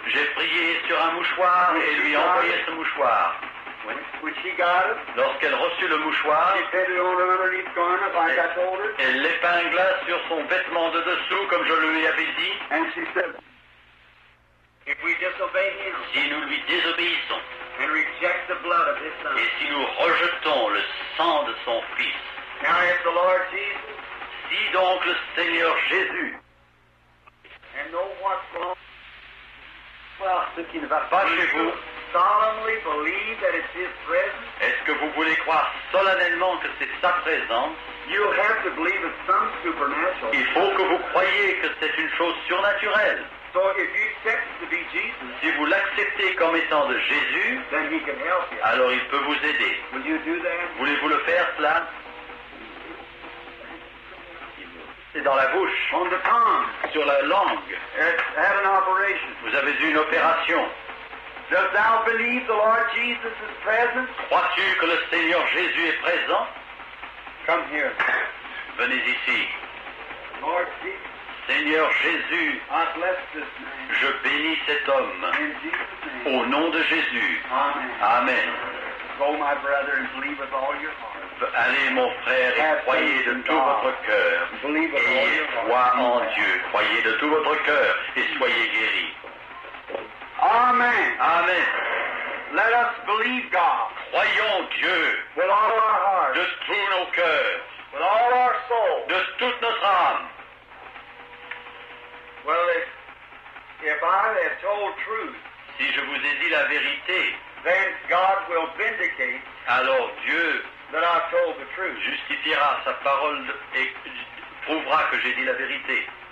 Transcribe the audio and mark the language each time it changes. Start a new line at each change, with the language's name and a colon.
French: J'ai prié sur un mouchoir et lui envoyé ce mouchoir.
English: When she got it,
French: Lorsqu'elle reçut le mouchoir,
English: she pinned it on her underneath garment like I told her.
French: elle l'épingla sur son vêtement de dessous comme je lui avais dit.
English: And she said, if we disobey him
French: Si nous lui désobéissons
English: and reject the blood of his son.
French: et si nous rejetons le sang de son Fils,
English: Now if the Lord Jesus
French: si donc le Seigneur Jésus,
English: and know what's wrong,
French: voir ce qui ne va pas chez vous,
English: solemnly believe that it's his presence,
French: est-ce que vous voulez croire solennellement que c'est sa présence?
English: you'll have to believe it's some supernatural.
French: Il faut que vous croyiez que c'est une chose surnaturelle.
English: So if you accept it to be Jesus,
French: Si vous l'acceptez comme étant de Jésus,
English: then he can help you.
French: alors il peut vous aider.
English: Will you do that?
French: Voulez-vous le faire, cela? C'est dans la bouche,
English: On the tongue.
French: sur la langue.
English: Had an operation.
French: Vous avez eu une opération.
English: Does thou believe the Lord Jesus is present?
French: Crois-tu que le Seigneur Jésus est présent?
English: Come here.
French: Venez ici.
English: Lord Jesus,
French: Seigneur Jésus,
English: I bless this man.
French: je bénis cet homme.
English: In Jesus' name.
French: Au nom de Jésus.
English: Amen.
French: Amen.
English: Go, my brother, and believe with all your heart.
French: Allez, mon frère, et croyez de tout votre cœur.
English: Believe with all
French: Ayez
English: your heart.
French: foi en Dieu. Croyez de tout votre cœur et soyez guéris.
English: Amen.
French: Amen.
English: Let us believe God
French: Croyons Dieu
English: with all our heart,
French: de tous nos cœurs,
English: with all our soul.
French: de toute notre âme.
English: Well, if I have told truth,
French: Si je vous ai dit la vérité,
English: then God will vindicate
French: alors Dieu
English: that I've told the truth.
French: justifiera sa parole et prouvera que j'ai dit la vérité.